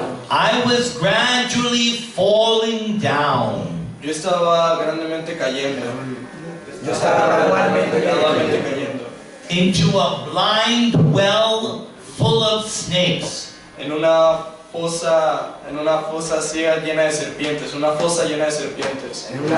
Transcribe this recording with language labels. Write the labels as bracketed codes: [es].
[en] I was gradually falling down [es] yo estaba grandemente cayendo, gradualmente cayendo, [en] into a blind well full of snakes. [es] en una fosa ciega llena de serpientes, una fosa llena de serpientes,